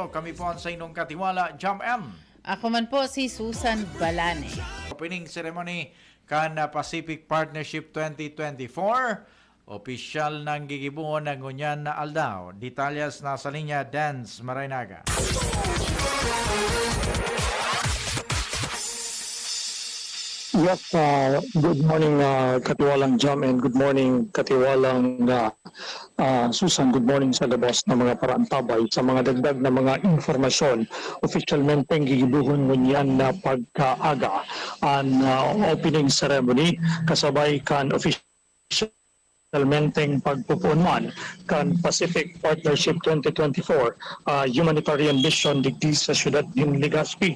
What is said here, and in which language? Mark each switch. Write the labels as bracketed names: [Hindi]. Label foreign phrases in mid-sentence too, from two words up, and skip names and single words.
[Bikol] Kami po ang sa inyong katiwala, Jam M. Ako man po si Susan Balane. [English] Opening ceremony [Bikol] kan Pacific Partnership 2024. Opisyal ng gigibuon ng ngunyan na aldaw. Detalyas nasa linya, Dance Maraynaga. [English] Yes, good morning Katiwalang Jam and good morning Katiwalang Susan. Good morning [Bikol] sa labas ng mga parantabay sa mga dagdag na mga informasyon. Officialmente gigibuhon ngunyan na pagkaaga ang [English] opening ceremony [Bikol] kasabay kan officialmenteng pagpupunan kan Pacific Partnership 2024 [English] humanitarian mission [Bikol] digdi sa siyudad ng Legazpi.